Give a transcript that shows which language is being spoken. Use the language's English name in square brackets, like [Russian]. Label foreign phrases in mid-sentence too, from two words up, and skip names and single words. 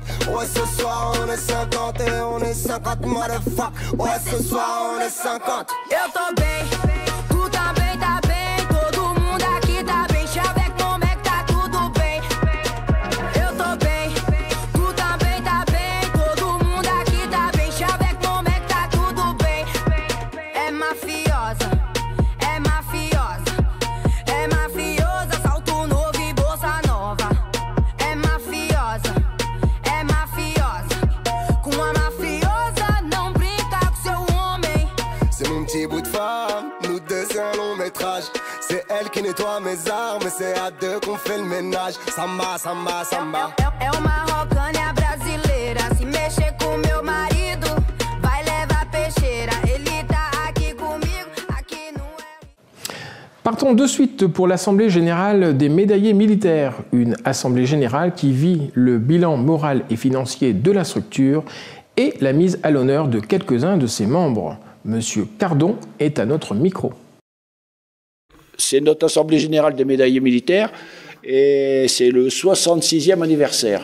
[French] Ouais, ce soir on est 50 et on est 50 motherfuck. Ouais, ce soir on est 50. [Portuguese] Eu tô bem, tu também tá bem. Todo mundo aqui tá bem. Chave como é que tá tudo bem. Eu tô bem, tu também tá bem. Todo mundo aqui tá bem. Chave como é que tá tudo bem. É mafiosa, é mafiosa. É mafiosa, salto novo e bolsa nova. É mafiosa, é mafiosa. Com a mafiosa, não brinca com seu homem. [French] C'est mon petit bout de femme, nous deux c'est un long métrage. C'est elle qui nettoie mes armes, c'est à deux qu'on fait le ménage. [Portuguese] Samba, samba, samba. É uma rocânia brasileira. Se mexer com meu marido, vai levar peixeira. Ele tá aqui comigo, aqui não é. [French] Partons de suite pour l'Assemblée générale des médaillés militaires, une assemblée générale qui vit le bilan moral et financier de la structure et la mise à l'honneur de quelques-uns de ses membres. Monsieur Cardon est à notre micro. C'est notre Assemblée générale des médaillés militaires et c'est le 66e anniversaire.